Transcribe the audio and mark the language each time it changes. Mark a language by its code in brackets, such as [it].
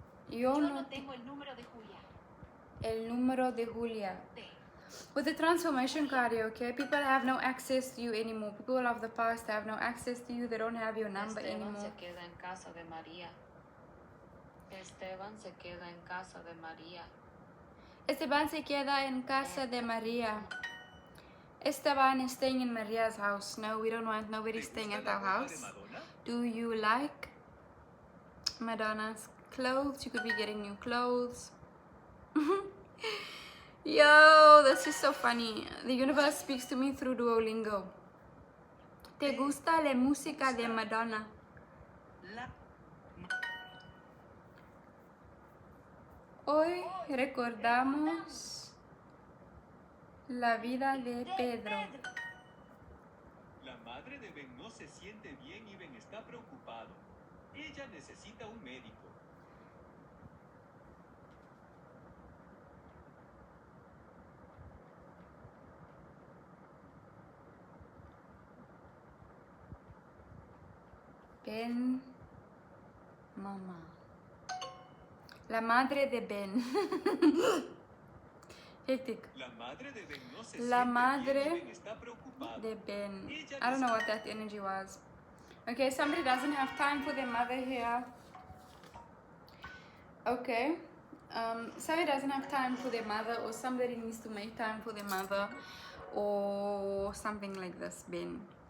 [es] Yo no tengo el número de Julia. El número de Julia. [en] With the transformation card, okay, people have no access to you anymore. People of the past have no access to you. They don't have your number anymore. [es] Esteban se queda en casa de María. Esteban se queda en casa de María. Esteban se queda en casa de María. [en] Esteban is staying in Maria's house. No, we don't want nobody staying at our house. Do you like Madonna's clothes? You could be getting new clothes. Yo, this is so funny. The universe speaks to me through Duolingo. [es] ¿Te gusta la música de Madonna? Hoy recordamos la vida de Pedro. La madre de Ben no se siente bien y Ben está preocupado. Ella necesita un médico. Ben, mamá. La madre de Ben. [en] Hectic. [es] La madre de Ben no se La siente madre bien y Ben está preocupado. de Ben. [en] I don't know what that energy was. Okay, somebody doesn't have time for their mother here. Okay. Somebody doesn't have time for their mother, or somebody needs to make time for their mother, or something like this, Ben.